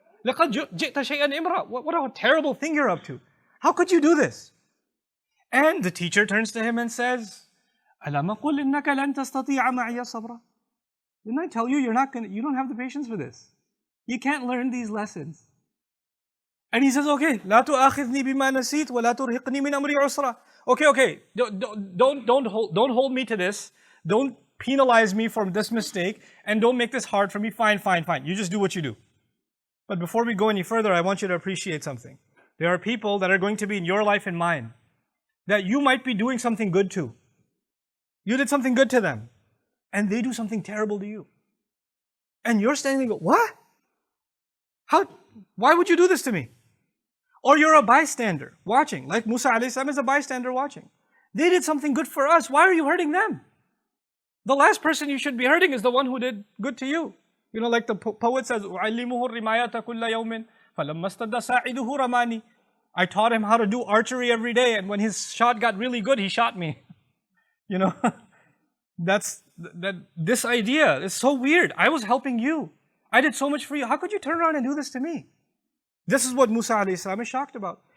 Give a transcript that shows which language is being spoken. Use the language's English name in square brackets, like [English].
[Arabic] لَقَدْ جِئْتَ شَيْئًا إِمْرًا. [English] What a terrible thing you're up to. How could you do this? And the teacher turns to him and says, [Arabic] أَلَمْ أَقُلْ إِنَّكَ لَن تَسْتَطِيعَ مَعِيَ صَبْرًا. [English] Didn't I tell you you don't have the patience for this? You can't learn these lessons. And he says, okay, [Arabic] لا تؤاخذني بما نسيت ولا ترهقني من أمري عسرا. [English] Okay, don't hold me to this. Don't penalize me for this mistake, and don't make this hard for me. Fine. You just do what you do. But before we go any further, I want you to appreciate something. There are people that are going to be in your life and mine that you might be doing something good to. You did something good to them, and they do something terrible to you. And you're standing there, what? Why would you do this to me? Or you're a bystander watching, like Musa alayhi salam is a bystander watching. They did something good for us. Why are you hurting them? The last person you should be hurting is the one who did good to you. You know, like the poet says, [Arabic] أُعَلِّمُهُ الرِّمَايَةَ كُلَّ يَوْمٍ فَلَمَّا اسْتَدَّ سَاعِدُهُ رَمَانِي. [English] I taught him how to do archery every day, and when his shot got really good, he shot me. You know, this idea is so weird. I was helping you. I did so much for you. How could you turn around and do this to me? This is what Musa alayhi salam is shocked about.